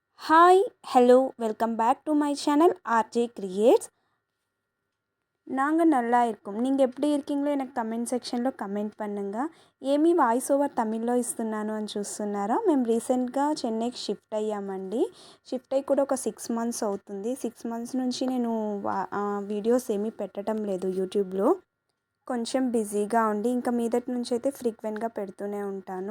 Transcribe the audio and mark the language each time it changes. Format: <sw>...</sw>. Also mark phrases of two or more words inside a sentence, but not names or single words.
<en>Hi hello welcome back to my channel RJ Creates.</en> <ta>நாங்கள் நல்லா இருக்கோம். நீங்கள் எப்படி இருக்கீங்களோ எனக்கு</ta> <te>కమెంట్ సెక్షన్లో కమెంట్</te> <ta>பண்ணுங்கள்.</ta> <te>ఏమి వాయిస్ ఓవర్ తమిళ్లో ఇస్తున్నాను అని చూస్తున్నారా? మేము రీసెంట్గా చెన్నైకి షిఫ్ట్ అయ్యామండి. షిఫ్ట్ అయ్యి కూడా ఒక 6 మంత్స్ అవుతుంది. 6 మంత్స్ నుంచి నేను వీడియోస్ ఏమీ పెట్టడం లేదు యూట్యూబ్లో. కొంచెం బిజీగా ఉండి ఇంకా మీదటి నుంచి అయితే ఫ్రీక్వెంట్గా పెడుతూనే ఉంటాను.</te>